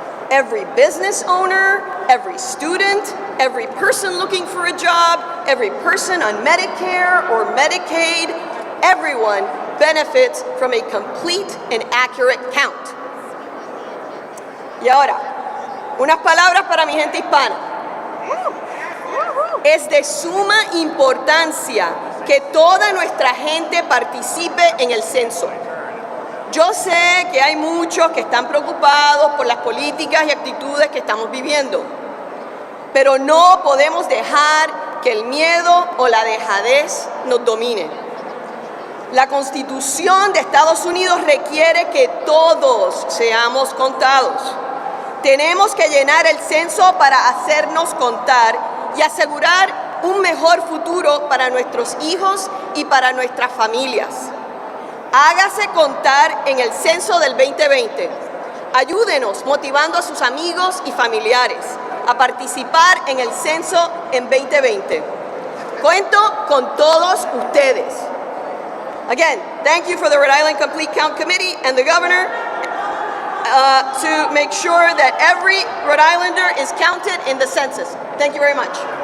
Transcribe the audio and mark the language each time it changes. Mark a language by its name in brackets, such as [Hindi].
[English] Every business owner, every student, every person looking for a job, every person on Medicare or Medicaid, everyone benefits from a complete and accurate count. [Spanish] Y ahora, unas palabras para mi gente hispana. Es de suma importancia que toda nuestra gente participe en el censo. Yo sé que hay muchos que están preocupados por las políticas y actitudes que estamos viviendo, pero no podemos dejar que el miedo o la dejadez nos domine. La Constitución de Estados Unidos requiere que todos seamos contados. Tenemos que llenar el censo para hacernos contar y asegurar un mejor futuro para nuestros hijos y para nuestras familias. Hágase contar en el censo del 2020. Ayúdenos motivando a sus amigos y familiares a participar en el censo en 2020. Cuento con todos ustedes. [English] Again, thank you for the Rhode Island Complete Count Committee and the Governor to make sure that every Rhode Islander is counted in the census. Thank you very much.